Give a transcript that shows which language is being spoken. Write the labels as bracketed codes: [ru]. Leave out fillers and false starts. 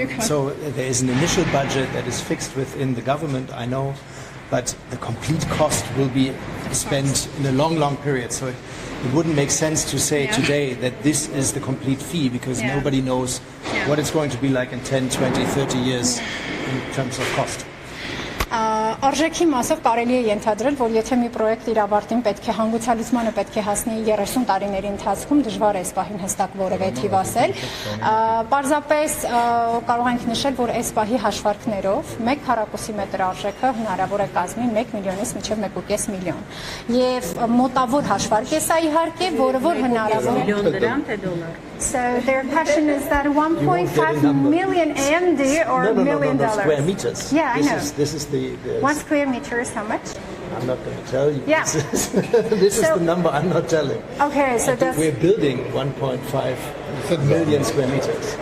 [en] so there is an initial budget that is fixed within the government, I know, but the complete cost will be spent in a long period. So it wouldn't make sense to say today that this is the complete fee because nobody knows what it's going to be like in 10, 20, 30 years in terms of cost. [hy] Արժեքի մասով կարելի է ենթադրել, որ եթե մի պրոյեկտ իր ավարտին պետք է հանգուցալուծմանը պետք է հասնի 30 տարիների ընթացքում, դժվար է այս պահին հստակ որևէ թիվ ասել։ Պարզապես կարող ենք նշել, որ այս պահի հաշվարկներով 1 քառակուսի մետր արժեքը հնարավոր է կազմի 1 միլիոնից մինչև 1.5 միլիոն։ Եվ մոտավոր հաշվարկ է սա իհարկե, որը որ հնարավոր է միլիոն դրամ թե դոլար։ [en] So their question is that 1.5 million AMD or $1 million? Square meters. Yeah, I know. This is the 1 square meter is how much? I'm not going to tell you. Yeah. This is the number I'm not telling. Okay, so that's... We're building 1.5 million square meters.